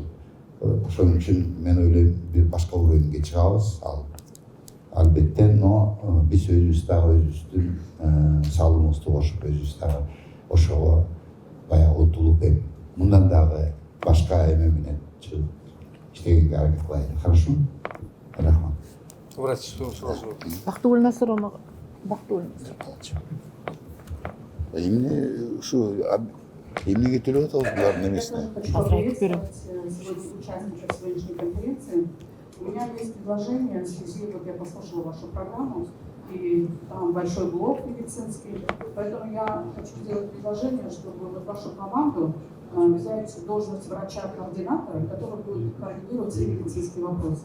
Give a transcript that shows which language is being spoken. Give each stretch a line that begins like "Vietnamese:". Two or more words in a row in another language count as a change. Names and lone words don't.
Kyrgyz: Ошон үчүн мен ойлойм, бир башка уровеньге чыгабыз, ал албетте, но биз өзүбүз дагы өзүбүздүн салымыбызды кошуп, өзүбүз дагы ошого баягы утулуп, мындан дагы башка эме менен чыгып иштегенге аракет кылайлы.
Russian: Хорошо? Рахмат. Врач, что сразу?
Kyrgyz: Бактыгүл Насыровна. Бактыгүл Насыровна. Эмне ушу эмнеге төлөп атабыз булардын эмесине?
Russian: Хочу поприветствовать сегодня участников сегодняшней конференции. У меня есть предложение, в связи, вот я послушала вашу программу, и там большой блок медицинский, поэтому я хочу сделать предложение, чтобы вот вашу команду взять должность врача-координатора, который будет координировать все медицинские вопросы.